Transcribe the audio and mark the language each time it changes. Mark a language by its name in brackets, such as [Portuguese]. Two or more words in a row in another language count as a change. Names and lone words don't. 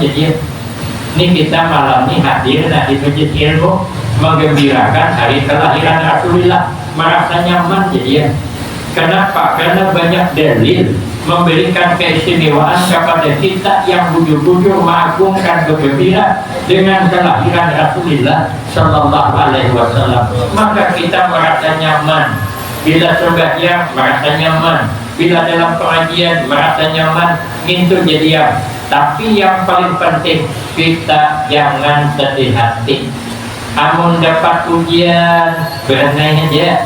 [Banjar] Jadi ini kita malam ini hadir di masjid ilmu menggembirakan hari kelahiran Rasulullah, merasa nyaman. Jadi kenapa? Karena banyak dalil memberikan keistimewaan kepada kita yang bujur-bujur mengagungkan bergembira dengan kelahiran Rasulullah [Arabic] صلى الله عليه وسلم. [Banjar] Maka kita merasa nyaman bila sembahyang, merasa nyaman bila dalam pengajian, merasa nyaman. Itu jadi tapi yang paling penting kita jangan sedih hati. Amun dapat ujian berenai aja.